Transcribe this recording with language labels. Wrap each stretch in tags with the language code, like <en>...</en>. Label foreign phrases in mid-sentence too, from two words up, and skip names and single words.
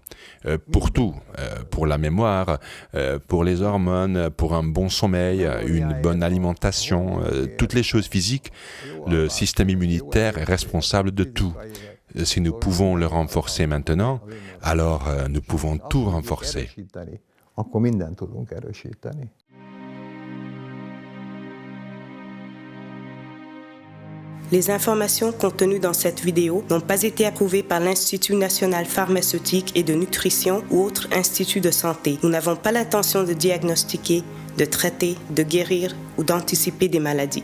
<fr>Pour tout, pour la mémoire, pour les hormones, pour un bon sommeil, une bonne alimentation, toutes les choses physiques, le système immunitaire est responsable de tout. Si nous pouvons le renforcer maintenant, alors nous pouvons tout renforcer.</fr> <hu>Akkor mindent tudunk erősíteni.</hu> <fr>Les informations contenues dans cette vidéo n'ont pas été approuvées par l'Institut national pharmaceutique et de nutrition ou autre institut de santé. Nous n'avons pas l'intention de diagnostiquer, de traiter, de guérir ou d'anticiper des maladies.</fr>